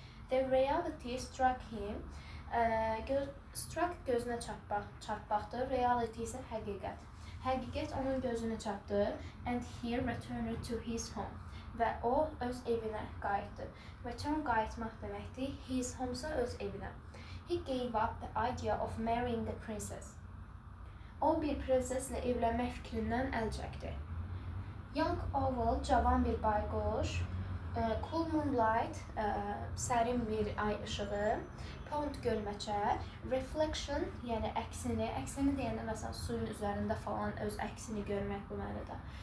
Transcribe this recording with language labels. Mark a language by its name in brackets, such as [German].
[English] The reality struck him, struck [Azerbaijani] gözünə çarpaqdı, [English] reality [Azerbaijani] isə həqiqət. Həqiqət onun gözünə çarpdı, [English] and he returned to his home. [Azerbaijani] Və o öz evinə qayıtdı. Return qayıtmaq deməkdir, [English] his home [Azerbaijani] isə öz evinə. [English] He gave up the idea of marrying a princess. [Azerbaijani] O bir prinseslə evlənmək fikrindən əl çəkdi. [English] Young owl, [Azerbaijani] cavan bir bayquş, [English] cool moonlight, [Azerbaijani] sərin bir ay işığı, pond gölməçə, reflection, yəni əksini deyəndə məsələn suyun üzərində falan öz əksini görmək bu mənada.